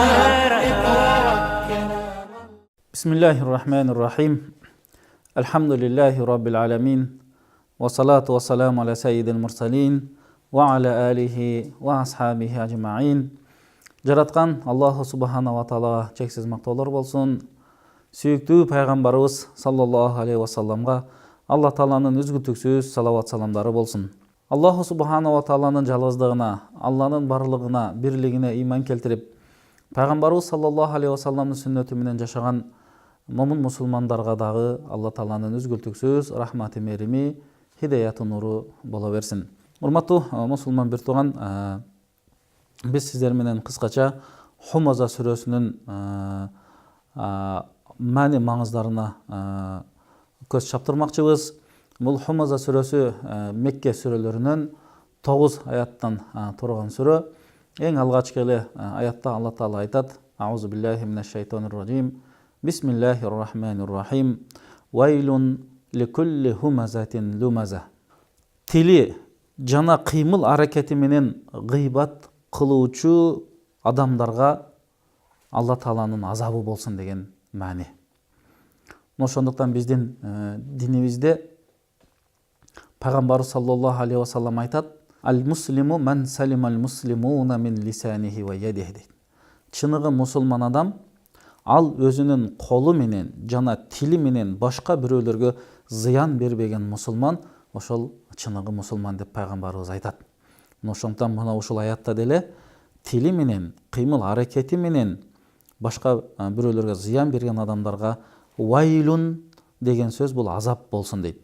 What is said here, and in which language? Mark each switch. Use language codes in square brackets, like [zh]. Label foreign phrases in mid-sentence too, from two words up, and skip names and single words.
[ar] بسم الله الرحمن الرحيم الحمد لله رب العالمين والصلاة والسلام على سيد المرسلين وعلى آله وأصحابه أجمعين. [ky] Жараткан [ar] الله سبحانه وتعالى [ky] чексиз мактоолор болсун. Сүйүктүү пайгамбарыбыз [ar] صلى الله عليه وسلم [ky] Алла Тааланын үзгүлтүксүз салават саламдары болсун. [ar] الله سبحانه وتعالى [ky] жалгыздыгына, Алланын барлыгына, бирлигине иман келтирип, пайгамбарыбыз [ar] صلى الله عليه وسلم [ky] сүннөтү менен жашаган момун мусулмандарга дагы Алла Тааланын үзгүлтүксүз рахматы, мерими, хидаяты нуру боло берсин. Урматтуу мусулман бир тууган, biz sizler менен кыскача Хумаза сүрөсүнүн маани маңыздарына көз чаптырмакчыбыз. Бул Хумаза сүрөсү Мекке сүрөлөрүнөн 9 аяттан турган сүрө. Эң алгачкы эле аятта Алла Таала айтат: [ar] أعوذ بالله من الشيطان الرجيم. بسم الله الرحمن الرحيم. ويل لكل همزة لمزة. [ky] Тили жана кыймыл аракети менен гыйбат кылуучу адамдарга Алла Тааланын азабы болсун деген маани. Ошондуктан биздин динибизде пайгамбар [ar] صلى الله عليه وسلم [ky] айтат: [ar] المسلم من سلم المسلمون من لسانه ويده. [ky] Чыныгы мусулман адам ал өзүнүн колу менен жана тили менен башка бирөөлөргө зыян бербеген мусулман, ошол чыныгы мусулман деп пайгамбарыбыз айтат. Ошондуктан мына ушул аятта деле тили менен, кыймыл аракети менен башка бирөөлөргө зыян берген адамдарга вайлун деген сөз бул азап болсун дейт.